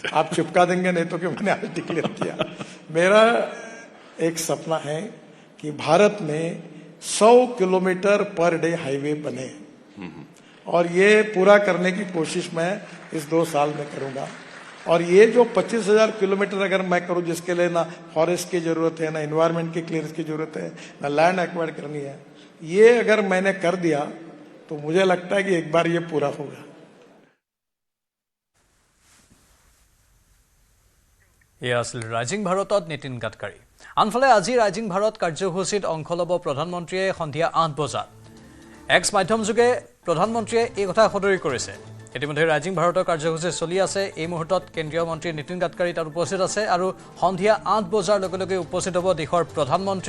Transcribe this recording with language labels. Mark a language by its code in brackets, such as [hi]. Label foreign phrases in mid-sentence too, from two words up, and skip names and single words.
[hi] आप चिपका देंगे नहीं तो, कि मैंने आज डिक्लेयर किया। मेरा एक सपना है कि भारत में 100 किलोमीटर पर डे हाईवे बने, और ये पूरा करने की कोशिश मैं इस 2 साल में करूंगा। और ये जो 25,000 किलोमीटर अगर मैं करूं, जिसके लिए ना फॉरेस्ट की जरूरत है, ना एनवायरमेंट की क्लियरेंस की जरूरत है, ना [en] land acquire [hi] करनी है, ये अगर मैंने कर दिया तो मुझे लगता है कि एक बार ये पूरा होगा। [as] এয়া আছিল ৰাইজিং ভাৰতত নীতিন গাডকাৰী। আনফালে আজি ৰাইজিং ভাৰত কাৰ্যসূচীত অংশ ল'ব প্ৰধানমন্ত্ৰীয়ে সন্ধিয়া 8 বজাত। এক্স মাধ্যমযোগে প্ৰধানমন্ত্ৰীয়ে এই কথা সদৰি কৰিছে। ইতিমধ্যে ৰাইজিং ভাৰতৰ কাৰ্যসূচী চলি আছে। এই মুহূৰ্তত কেন্দ্ৰীয় মন্ত্ৰী নীতিন গাডকাৰী তাত উপস্থিত আছে, আৰু সন্ধিয়া 8 বজাৰ লগে লগে উপস্থিত হ'ব দেশৰ প্ৰধানমন্ত্ৰী।